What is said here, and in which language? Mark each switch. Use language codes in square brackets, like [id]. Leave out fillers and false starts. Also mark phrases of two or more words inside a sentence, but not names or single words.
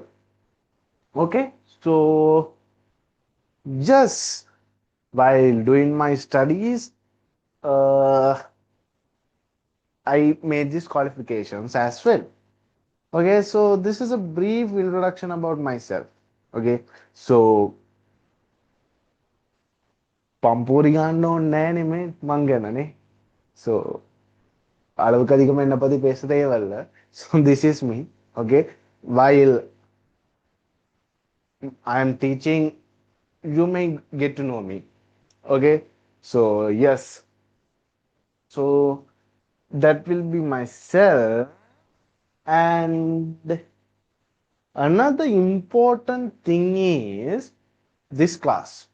[en] Okay, so just while doing my studies, uh, I made these qualifications as well. Okay, so this is a brief introduction about myself. Okay, so [si] පම්පූරි ගන්න ඕනේ නෑනේ මේ මං ගැනනේ. [ta] So அளவுக்கு அதிகமா என்ன பத்தி பேச தேவையில்ல. [en] So this is me. Okay, while I am teaching you may get to know me. Okay, so yes, so that will be myself. And another important thing is this class.